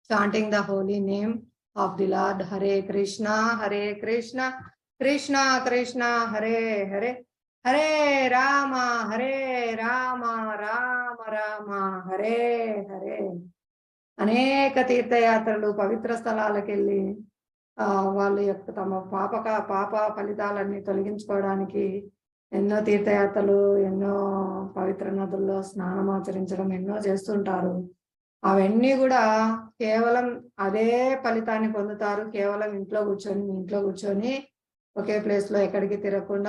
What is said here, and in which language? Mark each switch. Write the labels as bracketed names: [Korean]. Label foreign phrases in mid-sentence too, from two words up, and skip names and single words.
[English] chanting the holy name of the Lord. Hare Krishna, Krishna Krishna, Hare Hare, Hare Rama, Rama Rama, Hare Hare. [Telugu] అనేక తీర్థయాత్రలు పవిత్ర స్థలాలకు వెళ్ళి వాళ్ళ యొక్క తమ పాప ఫలితాలన్నీ తొలగించుకోవడానికి ఎన్నో తీర్థయాత్రలు, ఎన్నో పవిత్ర నదుల్లో స్నానం ఆచరించడం ఎన్నో చేస్తుంటారు. అవన్నీ కూడా కేవలం అదే ఫలితాన్ని పొందుతారు కేవలం ఇంట్లో కూర్చొని ఒకే ప్లేస్ లో ఎక్కడికి తిరగకుండా.